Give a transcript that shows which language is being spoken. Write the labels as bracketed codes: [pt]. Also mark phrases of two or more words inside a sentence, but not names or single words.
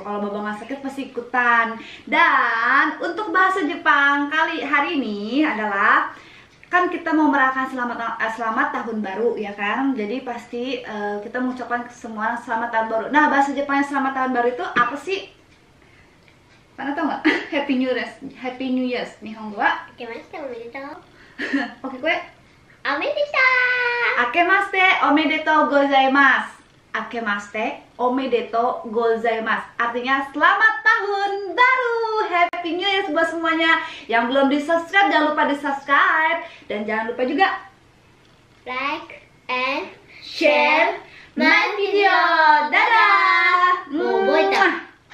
[id] Kalau baba nggak sakit pasti ikutan. Dan untuk bahasa Jepang hari ini adalah, kan kita mau merayakan selamat tahun baru ya kan. Jadi pasti kita mengucapkan semua selamat tahun baru. Nah, bahasa Jepangnya selamat tahun baru itu apa sih? Mana tau nggak? [en] Happy New Year, Happy New Year. [ja] 日本語はあけましておめでとう. oke kue. Omedetou. あけましておめでとうございます. あけましておめでとうございます. [id] Artinya selamat tahun baru. [en] Happy New Year [id] buat semuanya. Yang belum di-subscribe jangan lupa di-subscribe dan jangan lupa juga [en] Like and share my video. Dadah. Mau boy tak?